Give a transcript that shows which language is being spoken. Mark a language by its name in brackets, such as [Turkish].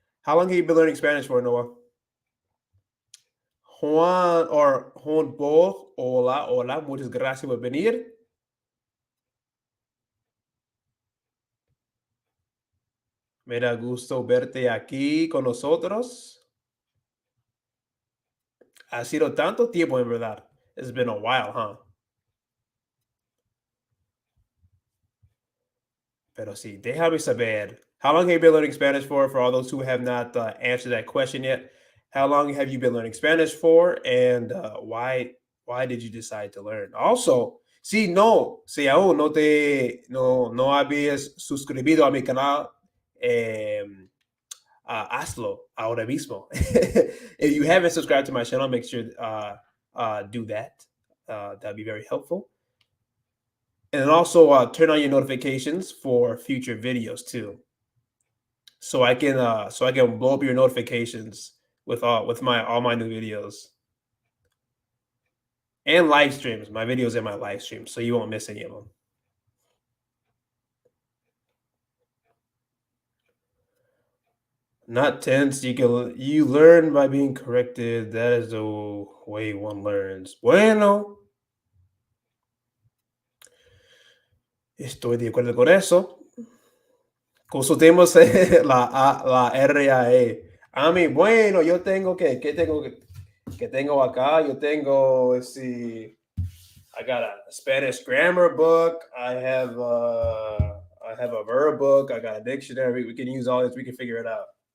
[English] How long have you been learning Spanish for, Noah? [Spanish] Juan or Juan Bo, hola, hola, muchas gracias por venir. Me da gusto verte aquí con nosotros. Ha sido tanto tiempo, en verdad. [English] It's been a while, huh? [Spanish] Pero sí, déjame saber. [English] How long have you been learning Spanish for all those who have not answered that question yet? How long have you been learning Spanish for? And why did you decide to learn? [Spanish] Also, si aún no habías suscribido a mi canal, hazlo ahora mismo. [English] If you haven't subscribed to my channel, make sure do that. That'd be very helpful. And also turn on your notifications for future videos too, so I can blow up your notifications with all my new videos and live streams. My videos and my live streams, so you won't miss any of them. Not tense. You learn by being corrected. That is the way one learns. [Spanish] Bueno, estoy de acuerdo con eso. Consultemos la RAE. A mí, bueno, yo tengo que tengo acá. Yo tengo, [English] let's see, I got a Spanish grammar book. I have a verb book. I got a dictionary. We can use all this. We can figure it out.